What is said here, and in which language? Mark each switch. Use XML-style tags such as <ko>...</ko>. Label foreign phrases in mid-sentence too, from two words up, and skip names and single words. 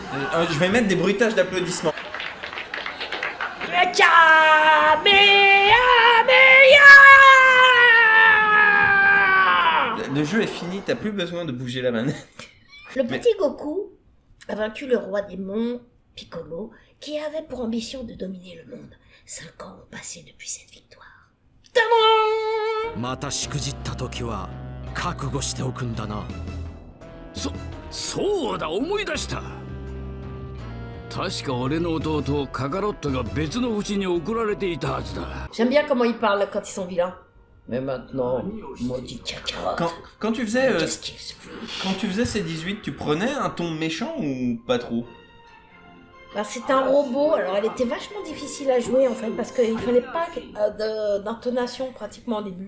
<fr>Je vais mettre des bruitages d'applaudissements. Le jeu est fini, t'as plus besoin de bouger la manette. Le petit Goku a vaincu le roi des monts, Piccolo, qui avait pour ambition de dominer le monde. 5 ans ont passé depuis cette victoire. Tadam!</fr> <ja>またしくじった時は覚悟しておくんだな。そうだ、思い出した。確か俺の弟カカロットが別の星に送られていたはずだ。</ja> <fr>J'aime bien comment ils parlent quand ils sont vilains. Mais maintenant, maudit caca. Quand tu faisais Qu'est-ce qu'il se fait? quand tu faisais ces 18, tu prenais un ton méchant ou pas trop? Bah, c'est un robot, alors elle était vachement difficile à jouer en fait, parce qu'il fallait pas d'intonation pratiquement au début.</fr>